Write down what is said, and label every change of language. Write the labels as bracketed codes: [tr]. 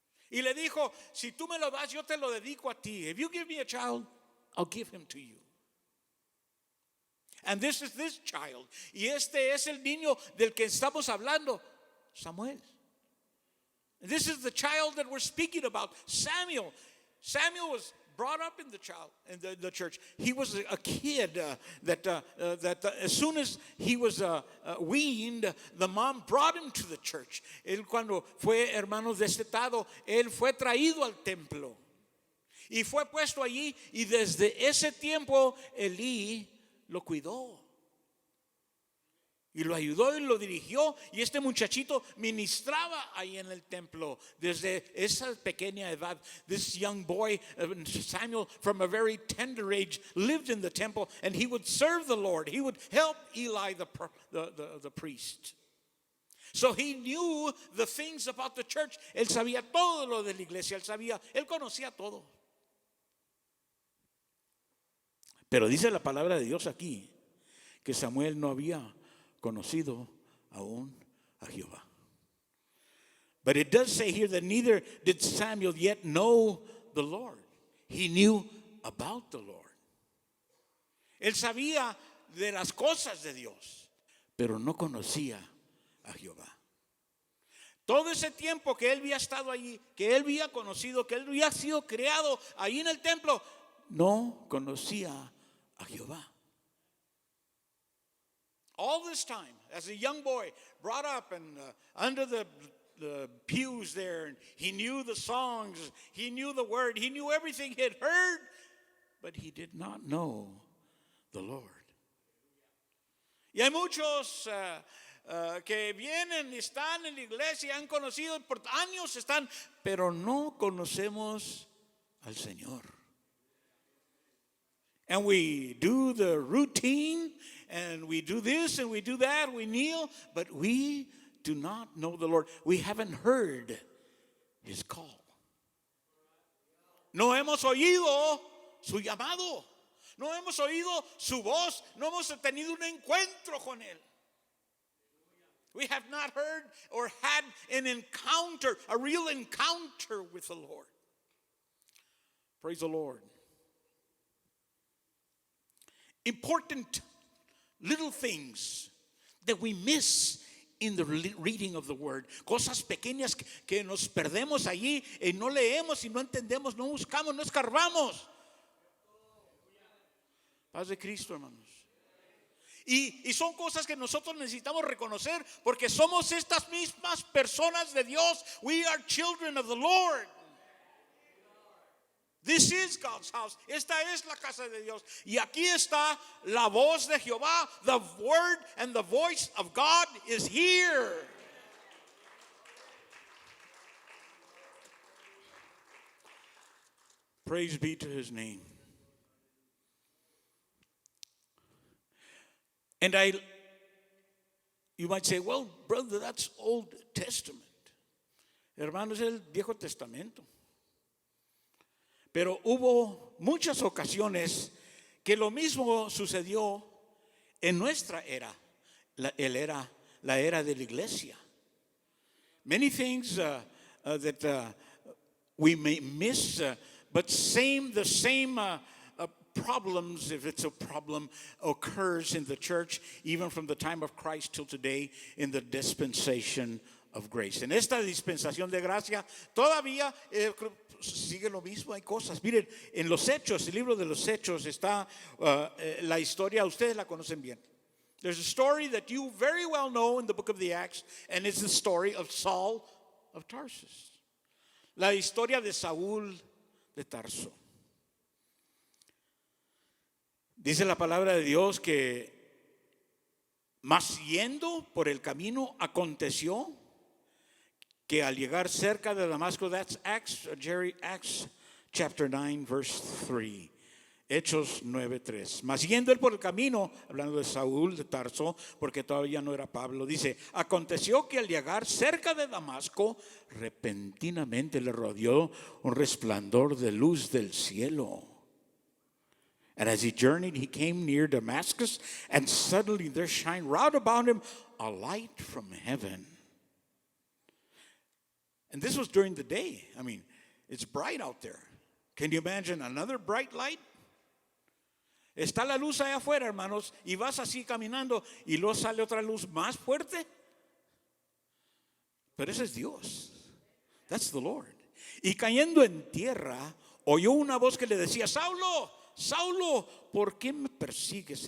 [es] Y le dijo, si tú me lo das, yo te lo dedico a ti. [en] If you give me a child, I'll give him to you. And this is this child. [es] Y este es el niño del que estamos hablando, Samuel. [en] This is the child that we're speaking about, Samuel. Samuel was brought up in the church. He was a kid that as soon as he was weaned, the mom brought him to the church. [es] Él cuando fue hermano destetado, él fue traído al templo y fue puesto allí, y desde ese tiempo Elí lo cuidó y lo ayudó y lo dirigió, y este muchachito ministraba ahí en el templo desde esa pequeña edad. [en] This young boy, Samuel, from a very tender age, lived in the temple, and he would serve the Lord. He would help Eli the priest. So he knew the things about the church. [es] Él sabía todo lo de la iglesia. Él conocía todo. Pero dice la palabra de Dios aquí que Samuel no había conocido aún a Jehová. [en] But it does say here that neither did Samuel yet know the Lord. He knew about the Lord. [es] Él sabía de las cosas de Dios, pero no conocía a Jehová. Todo ese tiempo que él había estado allí, que él había conocido, que él había sido creado ahí en el templo, no conocía a Jehová. [en] All this time, as a young boy, brought up and under the pews there, and he knew the songs, he knew the word, he knew everything he had heard, but he did not know the Lord. [es] Y hay muchos que vienen y están en la iglesia, han conocido por años, están, pero no conocemos al Señor. [en] And we do the routine, and we do this and we do that, we kneel, but we do not know the Lord. We haven't heard his call. [es] No hemos oído su llamado. No hemos oído su voz. No hemos tenido un encuentro con él. [en] We have not heard or had an encounter, a real encounter with the Lord. Praise the Lord. Important little things that we miss in the reading of the word. [es] Cosas pequeñas que nos perdemos allí y no leemos y no entendemos, no buscamos, no escarbamos. Paz de Cristo, hermanos. Y son cosas que nosotros necesitamos reconocer, porque somos estas mismas personas de Dios. [en] We are children of the Lord. This is God's house. [es] Esta es la casa de Dios. Y aquí está la voz de Jehová. [en] The word and the voice of God is here. Praise be to his name. And you might say, well, brother, that's Old Testament. [es] Hermano, es el Viejo Testamento. Pero hubo muchas ocasiones que lo mismo sucedió en nuestra era, la era de la iglesia. [en] Many things that we may miss, but the same problems, if it's a problem, occurs in the church, even from the time of Christ till today, in the dispensation of grace. [es] En esta dispensación de gracia todavía sigue lo mismo, hay cosas. Miren, en los Hechos, el libro de los Hechos está la historia, ustedes la conocen bien. [en] There's a story that you very well know in the book of the Acts, and it's the story of Saul of Tarsus. [es] La historia de Saúl de Tarso. Dice la palabra de Dios que mas yendo por el camino aconteció que al llegar cerca de Damasco, [en] that's Acts chapter 9 verse 3. [es] Hechos 9:3. Mas yendo él por el camino, hablando de Saúl de Tarso, porque todavía no era Pablo, dice: aconteció que al llegar cerca de Damasco, repentinamente le rodeó un resplandor de luz del cielo. [en] And as he journeyed, he came near Damascus, and suddenly there shined round about him a light from heaven. And this was during the day. I mean, it's bright out there. Can you imagine another bright light? [es] Está la luz allá afuera, hermanos, y vas así caminando y luego sale otra luz más fuerte. Pero ese es Dios. [en] That's the Lord. [es] Y cayendo en tierra, oyó una voz que le decía: Saulo, Saulo, ¿por qué me persigues?